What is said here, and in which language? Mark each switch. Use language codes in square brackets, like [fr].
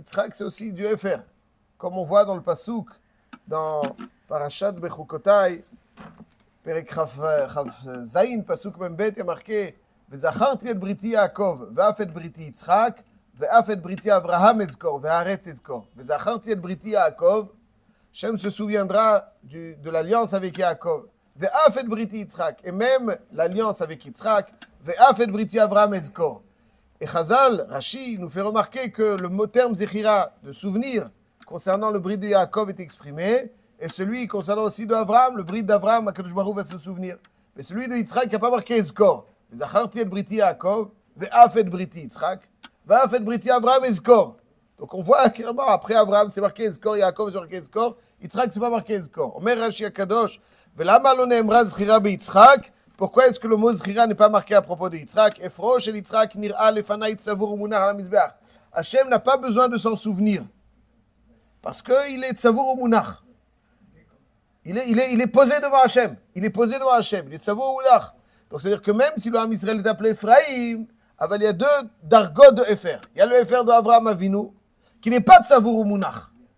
[fr] Yitzhak c'est aussi du Efer. Comme on voit dans le Pasuk, dans Parashat Bechukotai, Perek Chav Zayin, Pasuk Membet, il y a marqué [he] וזכרתי את בריתי יעקב, ואף את בריתי יצחק, ואף את בריתי אברהם אזכור, והארץ אזכור. וזכרתי את בריתי יעקב, [fr] Shem se souviendra de l'alliance avec Yaakov. [he] ואף את בריתי יצחק, [fr] et même l'alliance avec Yitzhak, [he] ואף את בריתי אברהם אזכור. [fr] Et Chazal, Rashi, nous fait remarquer que le mot terme Zechira, de souvenir, concernant le brit de Yaakov est exprimé, et celui concernant aussi de Avraham, le brit d'Avraham, HaKadosh Baruch Hu va se souvenir. Mais celui de Yitzhak n'a pas marqué Ezkor. [he] וזכרתי את בריתי יעקב, ואף את בריתי יצחק, ואף את בריתי אברהם אזכור. [fr] Donc on voit clairement, après Abraham c'est marqué Ezkor, Yaakov c'est marqué Ezkor, Yitzhak c'est pas marqué Ezkor. [he] אומר רש"י הקדוש, ולמה לא נאמרה זכירה ביצחק? [fr] Pourquoi est-ce que le mot זכירה n'est pas marqué à propos de Yitzhak? [he] אפרו של יצחק נראה לפני צבור ומונח על המזבח. [fr] Hachem n'a pas besoin de s'en souvenir, parce qu'il est [he] צבור ומונח. [fr] Il est posé devant Hachem, il est [he] צבור ומונח. [fr] Donc, c'est-à-dire que même si le Ham Israël est appelé Ephraim, il y a deux dargot de Efer. Il y a le Efer de Avraham Avinu, qui n'est pas de Savour ou Mounach.